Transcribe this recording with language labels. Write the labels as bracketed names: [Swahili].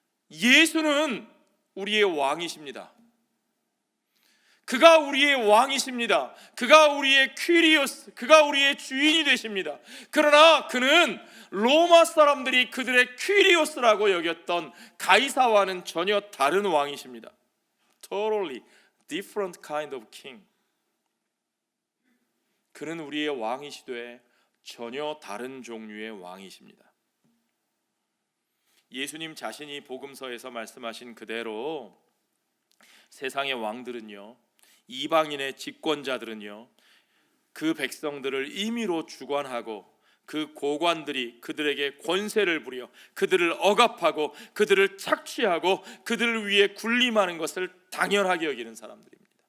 [Korean] 예수는 우리의 왕이십니다. 그가 우리의 왕이십니다. 그가 우리의 퀴리오스, 그가 우리의 주인이 되십니다. 그러나 그는 로마 사람들이 그들의 퀴리오스라고 여겼던 가이사와는 전혀 다른 왕이십니다. [English] Totally different kind of king. [Korean] 그는 우리의 왕이시되 전혀 다른 종류의 왕이십니다. 예수님 자신이 복음서에서 말씀하신 그대로 세상의 왕들은요, 이방인의 집권자들은요, 그 백성들을 임의로 주관하고 그 고관들이 그들에게 권세를 부려 그들을 억압하고 그들을 착취하고 그들을 위해 군림하는 것을 당연하게 여기는 사람들입니다.